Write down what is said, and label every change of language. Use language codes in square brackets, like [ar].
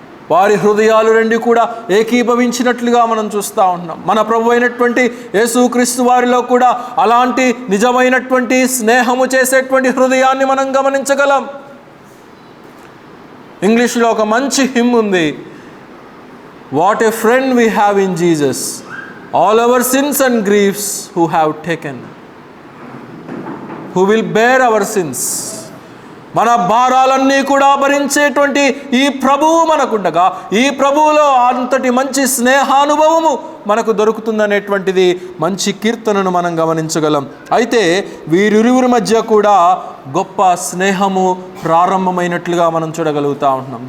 [te] వారి హృదయాలు రెండు కూడా ఏకీభవించినట్లుగా మనం చూస్తూ ఉంటున్నాం. మన ప్రభు అయినటువంటి యేసుక్రీస్తు వారిలో కూడా అలాంటి నిజమైనటువంటి స్నేహము చేసేటువంటి హృదయాన్ని మనం గమనించగలం. ఇంగ్లీష్లో ఒక మంచి హిమ్ ఉంది, [en] What a friend we have in Jesus. All our sins and griefs who have taken. Who will bear our sins. [te] మన భారాలన్నీ కూడా భరించేటువంటి ఈ ప్రభువు మనకుండగా, ఈ ప్రభువులో అంతటి మంచి స్నేహానుభవము మనకు దొరుకుతుందనేటువంటిది మంచి కీర్తనను మనం గమనించగలం. అయితే వీరిరువురి మధ్య కూడా గొప్ప స్నేహము ప్రారంభమైనట్లుగా మనం చూడగలుగుతూ ఉంటున్నాం.